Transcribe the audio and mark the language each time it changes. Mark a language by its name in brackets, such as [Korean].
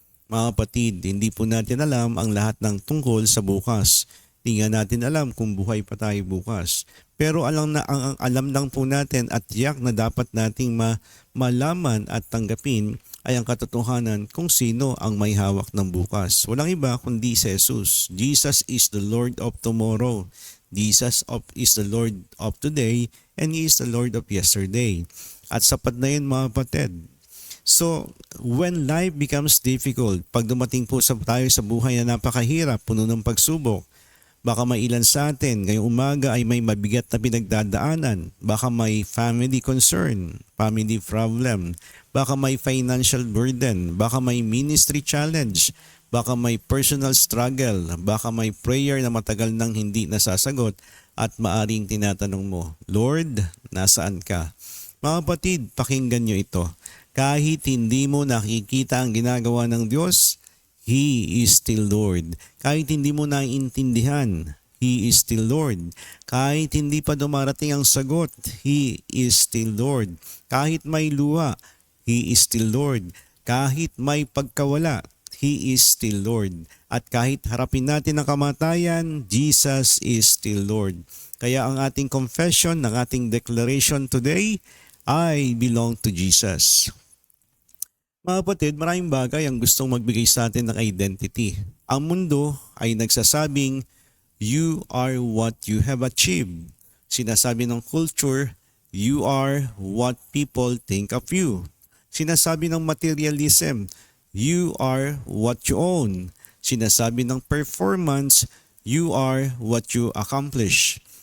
[Filipino] Mga kapatid, hindi po natin alam ang lahat ng tungkol sa bukas. Hindi nga natin alam kung buhay pa tayo bukas. Pero ang alam lang po natin at tiyak na dapat nating malaman at tanggapin ay ang katotohanan kung sino ang may hawak ng bukas. Walang iba kundi si Jesus. [English] Jesus is the Lord of tomorrow. Jesus is the Lord of today and He is the Lord of yesterday. [Filipino] At sapat na yun mga kapatid. So, when life becomes difficult, pag dumating po tayo sa buhay na napakahirap, puno ng pagsubok, baka may ilan sa atin ngayong umaga ay may mabigat na pinagdadaanan. Baka may family concern, family problem. Baka may financial burden. Baka may ministry challenge. Baka may personal struggle. Baka may prayer na matagal nang hindi nasasagot at maaring tinatanong mo, Lord, nasaan ka? Mga kapatid, pakinggan nyo ito. Kahit hindi mo nakikita ang ginagawa ng Diyos, He is still Lord. Kahit hindi mo naiintindihan, He is still Lord. Kahit hindi pa dumarating ang sagot, He is still Lord. Kahit may luha, He is still Lord. Kahit may pagkawala, He is still Lord. At kahit harapin natin ang kamatayan, Jesus is still Lord. Kaya ang ating confession, ang ating declaration today, I belong to Jesus. Mga kapatid, maraming bagay ang gustong magbigay sa atin ng identity. [English] Ang mundo ay nagsasabing, you are what you have achieved. Sinasabi ng culture, you are what people think of you. Sinasabi ng materialism, you are what you own. Sinasabi ng performance, you are what you accomplish.